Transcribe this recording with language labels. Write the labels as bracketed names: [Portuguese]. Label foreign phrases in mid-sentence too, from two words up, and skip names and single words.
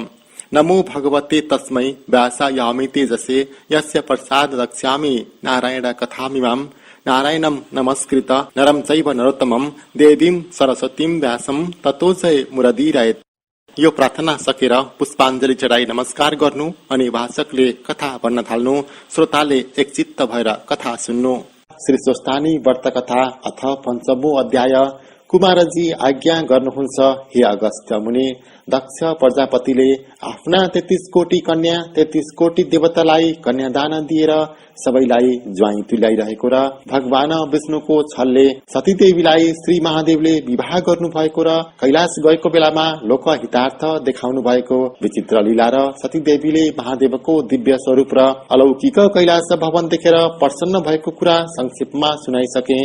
[Sanskrit] नमो भगवते तस्मै व्यासायामि तेजसे यस्य प्रसाद रक्ष्यामि नारायण कथामिमाम् नारायणं नमस्कृत नरं चैव नरोत्तमं देवीं सरस्वतीं व्यासं ततो जय मुरदीरयेत्। [Nepali] यो प्रार्थना सकेर पुष्पाञ्जली चढाई नमस्कार गर्नु अनि भाषकले कथा भन्न थाल्नु। श्रोताले एकचित्त भएर कथा सुन्नु। श्री स्वस्थानी व्रत कथा [Sanskrit] अथ पञ्चमो अध्याय। [Nepali] कुमारजी आज्ञा गर्नुहुन्छ हे अगस्त्य मुनि। दक्ष प्रजापतिले आफ्ना 33 कोटी कन्या 33 कोटी देवतालाई कन्यादान दिएर सबैलाई ज्वाइँ तुल्याइरहेको र भगवान विष्णुको छलले सतीदेवीलाई श्री महादेवले विवाह गर्नु भएको र कैलाश गएको बेलामा लोकहितार्थ देखाउनु भएको विचित्र लीला र सतीदेवीले महादेवको दिव्य स्वरूप र अलौकिक कैलाश भवन देखेर प्रसन्न भएको कुरा संक्षेपमा सुनाइसके।